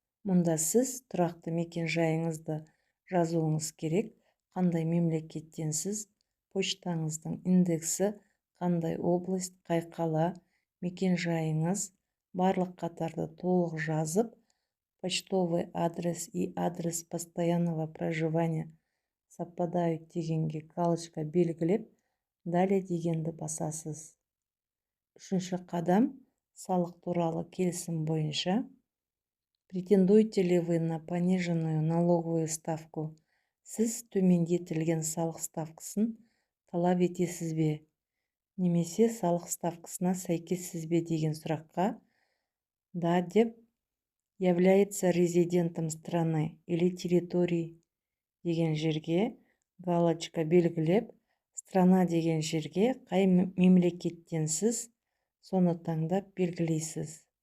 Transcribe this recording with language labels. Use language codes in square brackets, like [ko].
[kk] Мұнда сіз тұрақты мекен жайыңызды жазуыңыз керек, қандай мемлекеттенсіз, почтаңыздың индексі, қандай область, қай қала, мекен жайыңыз, барлық қатарды толық жазып, [ru] почтовый адрес и адрес постоянного проживания совпадают [kk] дегенге галочка белгілеп, далее дегенді басасыз. Үшінші қадам – салық туралы келісім бойынша. [ru] Претендуете ли вы на пониженную налоговую ставку? [kk] Сіз төмендетілген салық ставкасын талап етесіз бе? Немесе салық ставкасына сәйкессіз бе деген сұраққа да деп, [ru] является резидентом страны или территории [kk] деген жерге галочка белгілеп, страна деген жерге қай мемлекеттенсіз, соны таңдап белгілейсіз.